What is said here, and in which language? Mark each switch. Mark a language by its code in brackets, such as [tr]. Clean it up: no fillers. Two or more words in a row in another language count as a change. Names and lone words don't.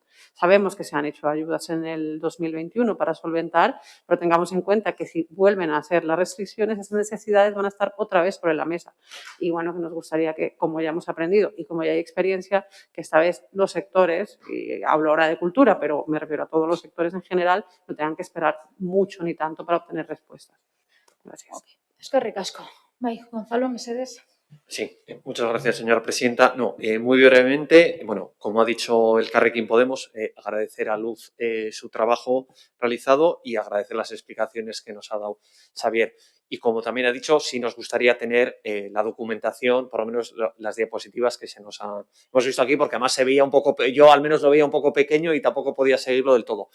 [es] Sabemos que se han hecho ayudas en el 2021 para solventar, pero tengamos en cuenta que si vuelven a ser las restricciones, esas necesidades van a estar otra vez sobre la mesa. Y bueno, que nos gustaría que, como ya hemos aprendido y como ya hay experiencia, que esta vez los sectores, y hablo ahora de cultura, pero me refiero a todos los sectores en general, no tengan que esperar mucho ni tanto para obtener respuestas. Gracias. [eu] Eskerrik asko. Bai, Gonzalo, mesedez. [es] Sí, muchas gracias, señora presidenta. No, muy brevemente, bueno, como ha dicho Elkarrekin Podemos, agradecer a Luz su trabajo realizado y agradecer las explicaciones que nos ha dado Xavier. Y como también ha dicho, sí nos gustaría tener la documentación, por lo menos las diapositivas que hemos visto aquí, porque además se veía un poco, yo al menos lo veía un poco pequeño y tampoco podía seguirlo del todo.